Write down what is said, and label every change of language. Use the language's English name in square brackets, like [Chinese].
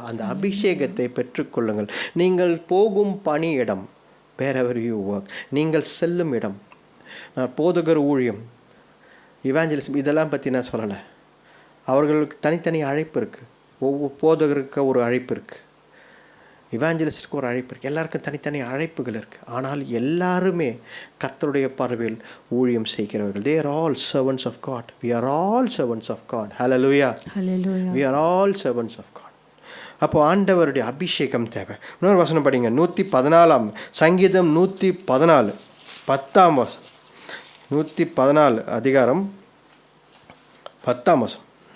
[Tamil] அந்த அபிஷேகத்தை பெற்றுக்கொள்ளுங்கள். நீங்கள் போகும் பணியிடம், [English] wherever you work, [Tamil] நீங்கள் செல்லும் இடம், போதகர் ஊழியம், இவாஞ்சலிசம், இதெல்லாம் பற்றி நான் சொல்லலை. அவர்களுக்கு தனித்தனி அழைப்பு இருக்குது. ஒவ்வொரு போதகருக்கு ஒரு அழைப்பு இருக்குது, இவாஞ்சலிஸ்டுக்கு ஒரு அழைப்பு இருக்குது, எல்லாருக்கும் தனித்தனி அழைப்புகள் இருக்குது. ஆனால் எல்லாருமே கர்த்தருடைய பார்வையில் ஊழியம் செய்கிறவர்கள். [English] They are all servants of God. We are all servants of God. Hallelujah. Hallelujah. We are all servants of God. [Tamil] அப்போ ஆண்டவருடைய அபிஷேகம் தேவை. இன்னொரு வசனம் படிங்க, 114 சங்கீதம் 114 10ஆம் வசனம், 114 அதிகாரம் 10ஆம் வசனம்.